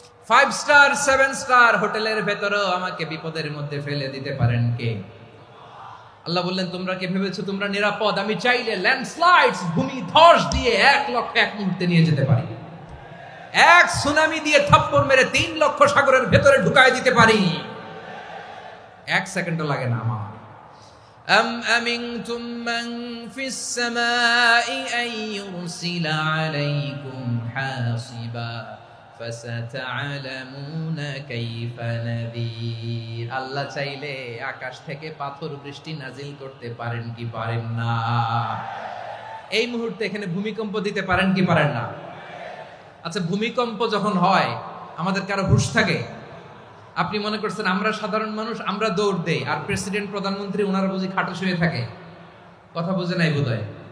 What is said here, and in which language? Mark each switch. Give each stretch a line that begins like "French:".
Bangla: 5 star 7 star হোটেলের ভেতরও আমাকে বিপদের মধ্যে ফেলে দিতে পারেন কে? আল্লাহ বললেন, তোমরা কি ভেবেছো তোমরা নিরাপদ? আমি চাইলে ল্যান্ডস্লাইডস, ভূমি ধস দিয়ে 1 লক্ষ এক মুহূর্তে নিয়ে যেতে পারি। এক সুনামি দিয়ে থাপ্পড় মেরে 3 লক্ষ সাগরের ভেতরে ঢুকায় দিতে পারি। 1 সেকেন্ডও লাগে না আমার।
Arabic: أم أمنتم من في السماء أن يرسل عليكم حاصبا فستعلمون كيف نذير।
Bangla: আল্লাহ চাইলে আকাশ থেকে পাথর বৃষ্টি নাজিল করতে পারেন কি পারেন না? এই মুহূর্তে এখানে ভূমিকম্প দিতে পারেন কি পারেন না? আচ্ছা, ভূমিকম্প যখন হয় আমাদের কারো হুঁশ থাকে? আপনি মনে করছেন আমরা সাধারণ মানুষ, আমরা দৌড় দেই, আর প্রেসিডেন্ট প্রধানমন্ত্রী ওনারা বুঝি খাটে শুয়ে থাকে? কথা বুঝে নাই বোধহয়।